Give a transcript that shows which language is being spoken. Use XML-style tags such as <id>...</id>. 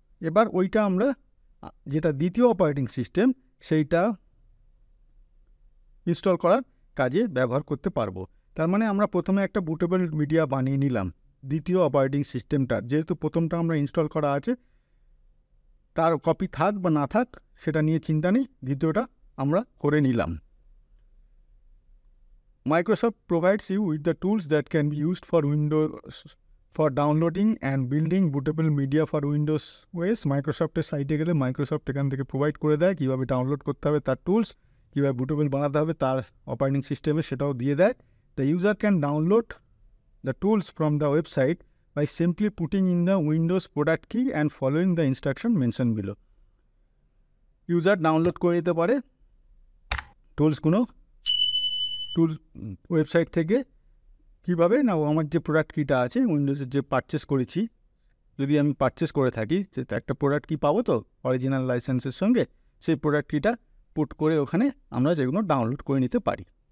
<bn>এবার ওইটা আমরা যেটা দ্বিতীয় অপারেটিং সিস্টেম, সেইটা ইনস্টল করার কাজে ব্যবহার করতে পারবো। তার মানে আমরা প্রথমে একটা বুটেবল মিডিয়া বানিয়ে নিলাম দ্বিতীয় অপারেটিং সিস্টেমটা, যেহেতু প্রথমটা আমরা ইনস্টল করা আছে, তার কপি থাক বা না থাক সেটা নিয়ে চিন্তা নেই, দ্বিতীয়টা আমরা করে নিলাম।</bn> <en>Microsoft provides you with the tools that can be used for Windows for downloading and building bootable media for Windows OS.</en> <bn>মাইক্রোসফটের সাইটে গেলে মাইক্রোসফট এখান থেকে প্রোভাইড করে দেয় কীভাবে ডাউনলোড করতে হবে তার টুলস, কীভাবে বুটেবল বানাতে হবে তার অপারেটিং সিস্টেমে, সেটাও দিয়ে দেয়।</bn> <en>The user can download the tools from the website by simply putting in the Windows product key and following the instruction mentioned below.</en> <bn>User download করে নিতে পারে টুলসগুলো ওয়েবসাইট থেকে। কীভাবে না, আমার যে প্রোডাক্ট কিটা আছে উইন্ডোজের যে পারচেস করেছি, যদি আমি পারচেস করে থাকি একটা প্রোডাক্ট কি পাবো তো অরিজিনাল লাইসেন্সের সঙ্গে, সেই প্রোডাক্ট কিটা পুট করে ওখানে আমরা যেগুলো ডাউনলোড করে নিতে পারি।</bn>